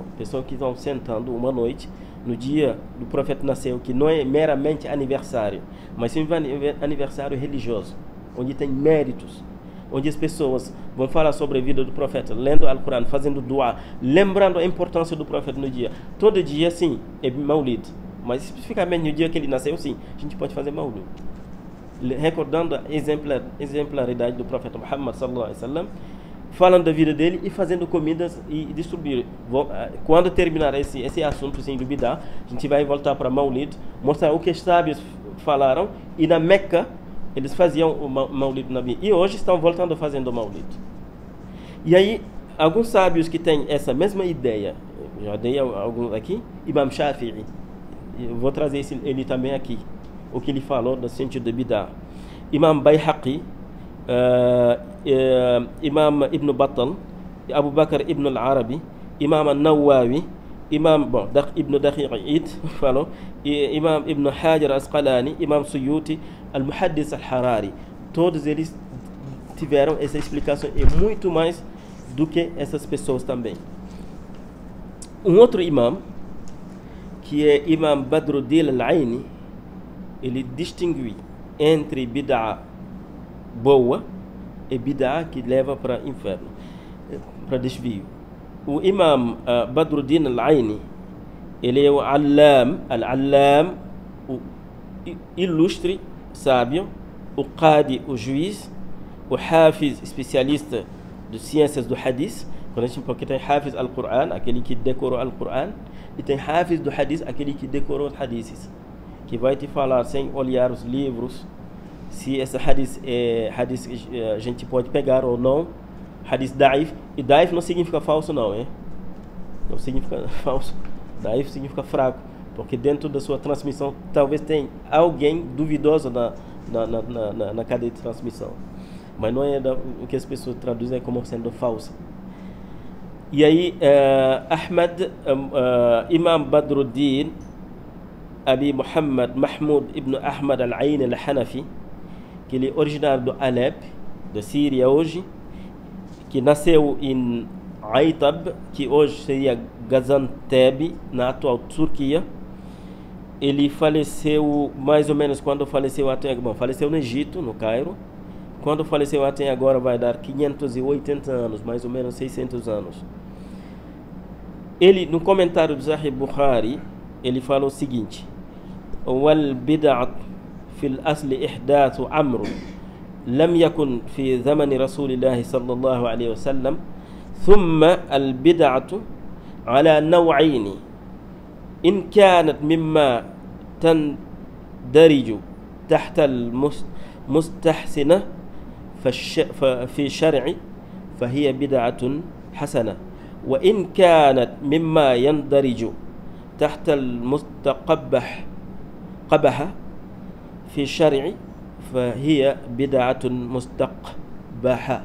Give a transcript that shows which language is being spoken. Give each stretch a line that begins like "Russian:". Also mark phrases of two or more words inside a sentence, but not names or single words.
Portuguese: Pessoas que estão sentando uma noite, no dia do profeta nasceu, que não é meramente aniversário, mas sim aniversário religioso, onde tem méritos, onde as pessoas vão falar sobre a vida do profeta, lendo o Alcorão, fazendo dua, lembrando a importância do profeta no dia. Todo dia, sim, é Maulid, mas especificamente no dia que ele nasceu, sim, a gente pode fazer Maulid, recordando a exemplaridade do profeta Muhammad
Arabic: صلى الله عليه وسلم,
Portuguese: falando da vida dele e fazendo comidas e distribuir. Quando terminar esse assunto assim, do bid'ah, a gente vai voltar para Maulid, mostrar o que os sábios falaram, e na Meca eles faziam o Maulid Nabi, e hoje estão voltando fazendo o Maulid. E aí, alguns sábios que têm essa mesma ideia, já dei alguns aqui, Imam Shafi'i, eu vou trazer ele também aqui, o que ele falou no sentido de bid'ah. Imam Bayhaqi, Imam Ibn Battal, Abu Bakr Ibn al-Arabi, Imam al-Nawawi, Imam Ibn Daqiq falou, Imam Ibn Hajar al-Asqalani, Imam Suyuti, Al-Muhaddis al-Harari. Todos eles tiveram essa explicação e muito mais do que essas pessoas também. Um outro imam, que é Imam Badruddin al-Aini, ele distingue entre bid'a boa e bid'a que leva para o inferno, para desvio. O Imam Badruddin al-Aini, ele é o al-Allam, o ilustre sábio, o Qadi, o juiz, o Hafiz, especialista de ciências do Hadith, porque tem
Arabic: حافظ القرآن,
Portuguese: aquele que decorou al-Quran, e tem Hafiz do Hadith, aquele que decorou os Hadiths, que vai te falar sem olhar os livros se esse Hadith é Hadith que a gente pode pegar ou não.
Arabic: حديث ضعيف,
Portuguese: e daif não significa falso não, não significa falso, daif significa fraco, porque dentro da sua transmissão talvez tenha alguém duvidoso na cadeia de transmissão, mas não é o que as pessoas traduzem como sendo falso. E aí Imam Badruddin Abi Muhammad Mahmud ibn Ahmad al-Aini al-Hanafi, que ele é originário do Alep, da Síria hoje, que nasceu em Aitab, que hoje seria Gaziantep, na atual Turquia. Ele faleceu mais ou menos quando faleceu até... Bom, faleceu no Egito, no Cairo. Quando faleceu até agora vai dar 580 anos, mais ou menos 600 anos. Ele, no comentário do Sahih Bukhari, ele fala o seguinte:
Arabic: والبدعة في أصل إحداث أمر لم يكن في زمان رسول الله صلى الله عليه وسلم، ثم البدعة على نوعين إن كانت مما تندرج تحت المستحسن في الشرع فهي بدعة حسنة، وإن كانت مما يندرج تحت المستقبح في الشرع فهي بدعة مستقبحة.